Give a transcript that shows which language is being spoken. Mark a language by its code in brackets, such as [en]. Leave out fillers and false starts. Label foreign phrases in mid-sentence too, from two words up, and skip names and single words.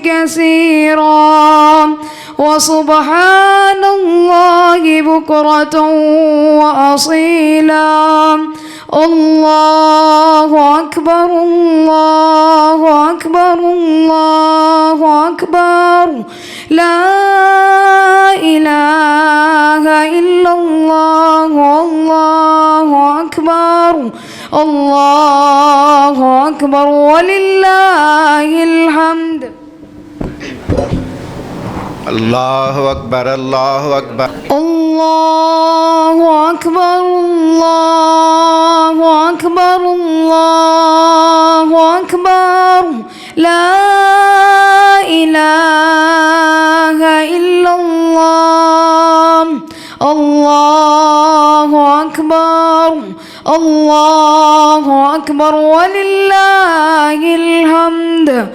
[ar] كثيرا وسبحان الله بكرة وأصيلا الله أكبر الله أكبر الله أكبر لا إله إلا الله الله أكبر الله أكبر ولله الحمد اللہ اکبر اللہ اکبر الله أكبر الله أكبر الله أكبر لا إله إلا الله الله أكبر الله أكبر ولله الحمد